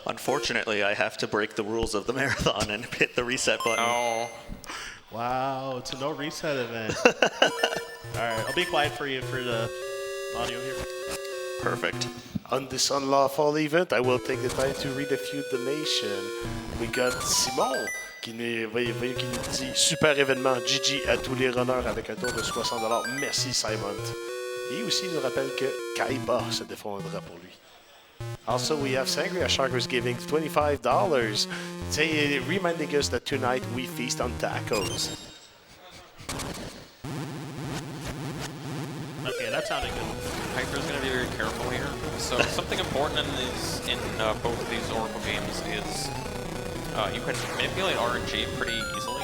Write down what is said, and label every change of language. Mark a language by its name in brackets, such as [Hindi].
[English] Unfortunately, I have to break the rules of the marathon and hit the reset button. Oh. Wow, it's a no reset event. Alright, I'll be quiet for you for the audio here. Perfect. On this unlawful event, I will take the time to read a few donations. We got [French] Simon qui nous dit super événement, GG à tous les runners avec un tour de 60$. Merci Simon. Et aussi il nous rappelle que Kaiba se défendra pour lui. [English] Also, we have Sangria Shark who's giving $25, reminding us that tonight we feast on tacos. Okay, that sounded good. Hyper's going to be very careful here. So something important in both of these Oracle games is you can manipulate RNG pretty easily.